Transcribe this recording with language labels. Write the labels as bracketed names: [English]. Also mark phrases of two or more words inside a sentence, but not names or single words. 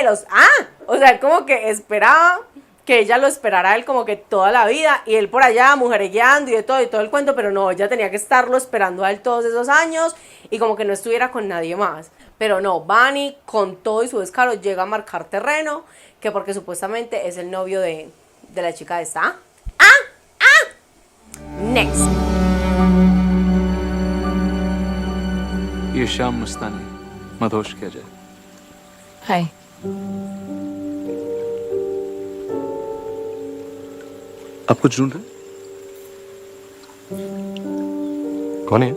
[Spanish] O sea, él como que esperaba que ella lo esperara a él como que toda la vida y él por allá mujeregueando y todo el cuento, pero no, ella tenía que estarlo esperando a él todos esos años y como que no estuviera con nadie más. Pero no, Bunny con todo y su descaro llega a marcar terreno, que porque supuestamente es el novio de la chica esta. Next. [Hindi] ये शाम मस्तानी मदहोश किया जाए. हाय. आप कुछ ढूंढ रहे? कौन है?